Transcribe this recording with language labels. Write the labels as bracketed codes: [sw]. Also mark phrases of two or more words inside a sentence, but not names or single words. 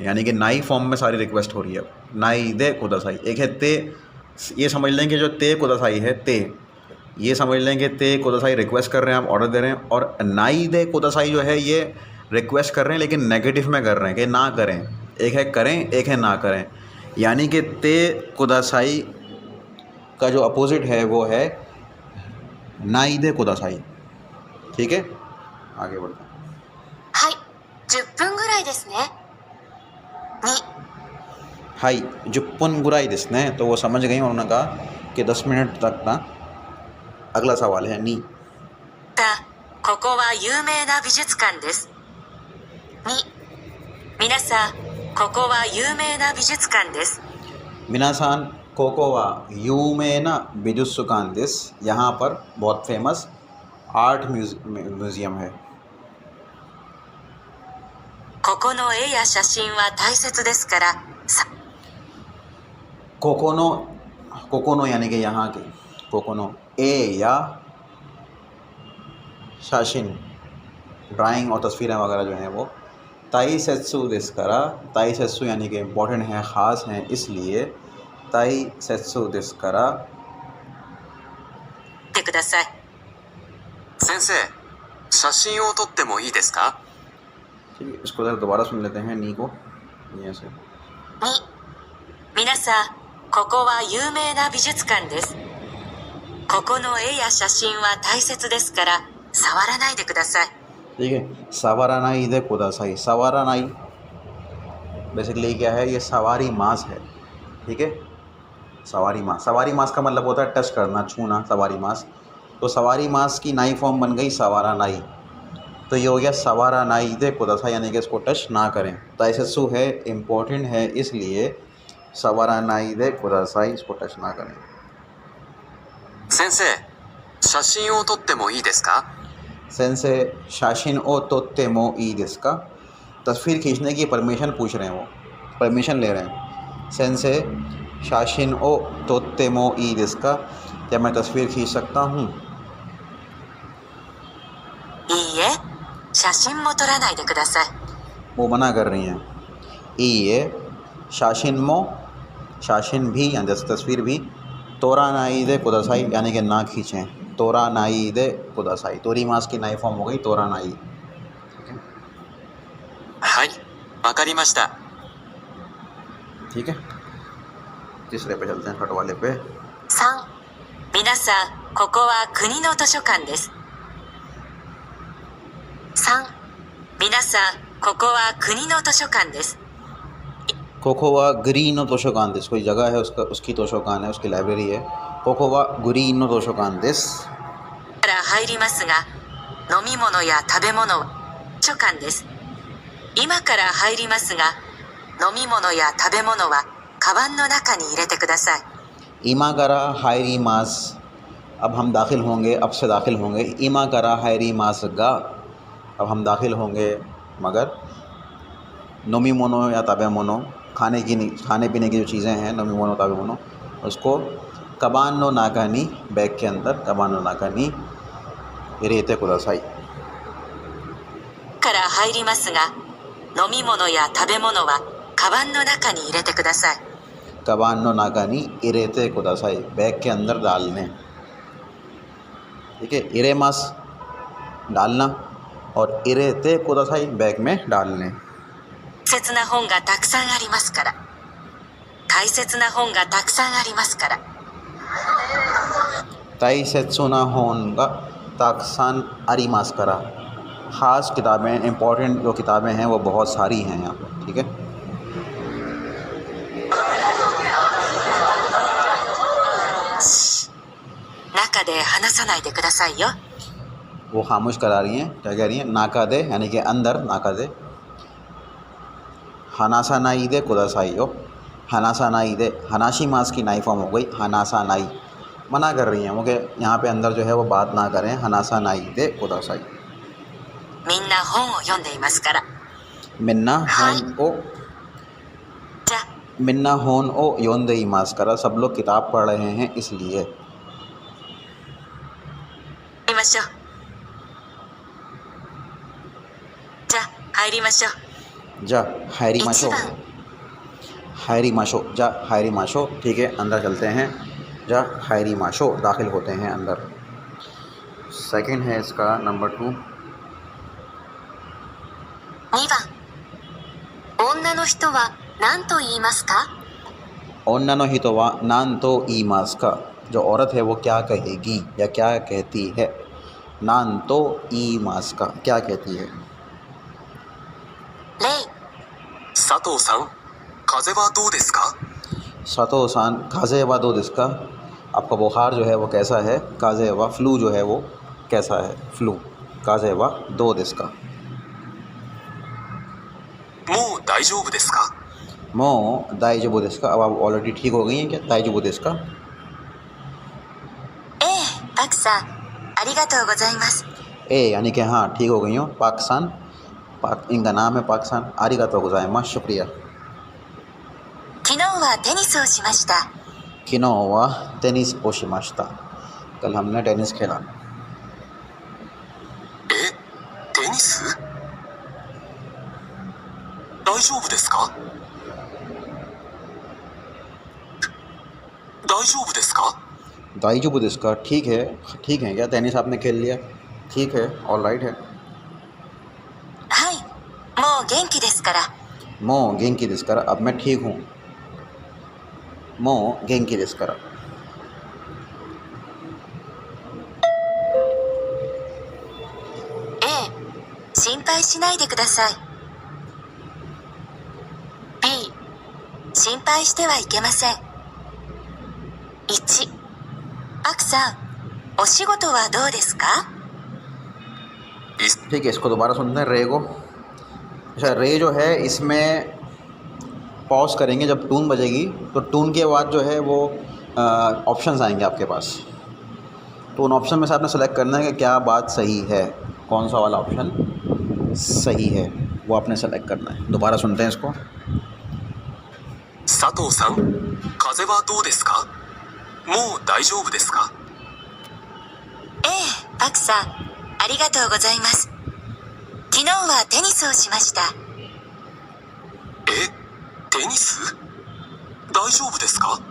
[hi] यानी कि नाई फॉर्म में सारी रिक्वेस्ट हो रही है। [ja] ないでください, [hi] एक है ते, ये समझ लें कि जो [ja] てください [hi] है, ते ये समझ लें कि [ja] てください [hi] रिक्वेस्ट कर रहे हैं, आप ऑर्डर दे रहे हैं, और [ja] ないでください [hi] जो है ये रिक्वेस्ट कर रहे हैं लेकिन नेगेटिव में कर रहे हैं कि ना करें। एक है करें, एक है ना करें, यानी कि [ja] てください [hi] का जो अपोजिट है वो है [ja] ないでください. [hi] ठीक है, आगे बढ़ते हैं। [ja] はい、10分ぐらいですね。2、はい、10分ぐらいですね, [hi] तो वो समझ गई और उन्होंने कहा कि 10 मिनट तक ना। अगला सवाल है नी। [ja] ここは有名な美術館です。2、皆さん、ここは有名な美術館です。皆さん、ここは有名な美術館です, [hi] यहाँ पर बहुत फेमस [en] art museum [hi] है। [ja] ここの絵や写真は大切ですからさ [hi] कोकोनो यानी कि यहाँ के [ja] ここの絵や写真 [hi] ड्राइंग और तस्वीरें वगैरह जो हैं वो [ja] 大切ですから. 大切 [hi] यानी कि इम्पोर्टेंट हैं, ख़ास हैं, इसलिए [ja] 大切ですから. ってください。先生、写真を撮ってもいいですか？ [hi] ठीक है, इसको ज़रा दोबारा सुन लेते हैं नी को यहाँ से। [ja] 2、皆さん、ここは有名な美術館です。ここの絵や写真は大切ですから触らないでください。 [hi] ठीक है, [ja] 触らないでください. [hi] सवारानाई बेसिकली क्या है, ये [ja] 触ります [hi] है। ठीक है, [ja] 触ります. 触ります [hi] का मतलब होता है टच करना, छूना, [ja] 触ります. [hi] तो [ja] 触ります [hi] की नाई फॉर्म बन गई सवारानाई, तो ये हो गया [ja] 触らないでください, [hi] यानी कि इसको टच ना करें। ताइसेत्सु है, इम्पोर्टेंट है, इसलिए [ja] 触らないでください, [hi] इसको टच ना करें। [ja] 先生、写真を撮ってもいいですか？先生、写真を撮ってもいいですか, [hi] तस्वीर खींचने की परमिशन पूछ रहे हैं, वो परमिशन ले रहे हैं। [ja] 先生、写真を撮ってもいいですか, [hi] क्या मैं तस्वीर खींच सकता हूँ? [ja] いいえ、写真も撮らないでください。 [hi] वो मना कर रही हैं। [ja] いいえ、写真も, [hi] शाशिन भी यानी तस्वीर भी, [ja] 撮らないでください [hi] यानी कि ना खींचें। [ja] 撮らないでください, 撮ります [hi] की नाई फॉर्म हो गई [ja] 撮らない. はい、わかりました。 [hi] ठीक है, तीसरे पे चलते हैं, छठ वाले पे। [ja] 3、皆さん、ここは国の図書館です。3、皆さん、ここは国の図書館です。ここは国の図書館です, [hi] कोई जगह है उसका, उसकी तोशोकान है, उसकी लाइब्रेरी है। [ja] ここは国の図書館です. から入りますが、飲み物や食べ物は図書館です。今から入りますが、飲み物や食べ物はカバンの中に入れてください。今から入ります, [hi] अब हम दाखिल होंगे, अब से दाखिल होंगे। [ja] 今から入りますが, [hi] अब हम दाखिल होंगे, मगर [ja] 飲み物や食べ物, [hi] खाने पीने की जो चीज़ें हैं, [ja] 飲み物食べ物, [hi] उसको [ja] カバンの中に, [hi] बैग के अंदर [ja] カバンの中に入れてください. から入りますが、飲み物や食べ物はカバンの中に入れてください。カバンの中に入れてください, [hi] बैग के अंदर डालने। ठीक है, [ja] 入れます [hi] डालना और [ja] 入れてください [hi] बैग में डालने। [ja] 大切な本がたくさんありますから。大切な本がたくさんありますから。大切な本がたくさんありますから, [hi] ख़ास किताबें, इम्पोर्टेंट जो किताबें हैं वो बहुत सारी हैं यहाँ पर। ठीक है, श्श, [ja] 中で話さないでくださいよ。 [hi] वो खामोश करा रही हैं। क्या कह रही हैं? [ja] 中で [hi] यानी कि अंदर, [ja] 中で. 話さないでくださいよ、話さないで, 話します [hi] की नाई फॉर्म हो गई [ja] 話さない. [hi] मना कर रही हैं वो कि यहाँ पे अंदर जो है वो बात ना करें। [ja] 話さないでください. みんな本を読んでいますから。みんなはい. 本を, じゃ、みんな本を読んでいますから, [hi] सब लोग किताब पढ़ रहे हैं इसलिए। [ja] 入りましょう。じゃ、入りましょう。じゃ、入りましょう, 1番、入りましょう, じゃ、入りましょう. [hi] ठीक है, अंदर चलते हैं। [ja] じゃ、入りましょう, [hi] दाखिल होते हैं अंदर। सेकंड है इसका नंबर 2। [ja] 2番、 女の人は何と言いますか女の人は何と言いますか, [hi] जो औरत है वो क्या कहेगी या क्या कहती है। [ja] 何と言いますか [hi] क्या कहती है। [ja] 例佐藤さん、風はどうですか？佐藤さん、風邪はどうですか, [hi] आपका बुखार जो है वो कैसा है। [ja] 風邪は [hi] फ्लू जो है वो कैसा है। [ja] फ्लू 風邪はどうですか. もう大丈夫ですか？もう大丈夫ですか, [hi] अब आप ऑलरेडी ठीक हो गई हैं क्या। [ja] 大丈夫ですか. ええパクさんありがとうございます [hi] ए यानी कि हाँ ठीक हो गई हो। पाकिस्तान, पाक इनका नाम है पाकिस्तान। [ja] ありがとうございます, [hi] शुक्रिया। [ja] 昨日はテニスをしました昨日はテニスをしました, [hi] कल हमने टेनिस खेला। [ja] え、テニス？大丈夫ですか？大丈夫ですか？大丈夫ですか, [hi] ठीक है। ठीक है क्या, टेनिस आपने खेल लिया। ठीक है, [en] all right [hi] है। [ja] はいもう元気ですからもう元気ですから, [hi] अब मैं ठीक हूँ। [ja] もう元気ですから. ええ心配しないでください B 心配してはいけません1パクさんお仕事はどうですか [hi] ठीक है, इसको दोबारा सुनते हैं रे को। अच्छा, रे जो है इसमें पॉज करेंगे जब टून बजेगी, तो टून के बाद जो है वो ऑप्शंस आएंगे आपके पास। तो उन ऑप्शन में से आपने सेलेक्ट करना है कि क्या बात सही है, कौन सा वाला ऑप्शन सही है, वो आपने सेलेक्ट करना है। दोबारा सुनते हैं इसको। [ja] 佐藤さん、風はどうですか？もう大丈夫ですか？ええパクさんありがとうございます昨日はテニスをしましたえ、テニス？大丈夫ですか？